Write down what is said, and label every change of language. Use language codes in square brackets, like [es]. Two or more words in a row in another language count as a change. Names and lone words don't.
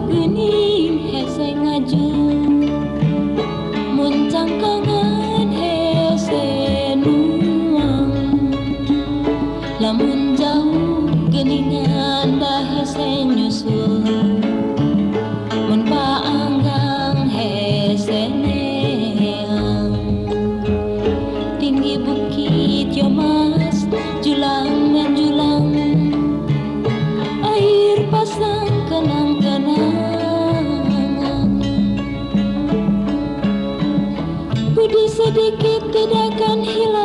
[su] geuning hese ngaju, mun cangkangan hese nuang. Lamun jauh geuningan da hese nyusul, mun paanggang hese neang. [ms] Tinggi bukit yo mas, julang menjulang, air pasang kenang-kenangan. Budi sedikit tidak akan hilang,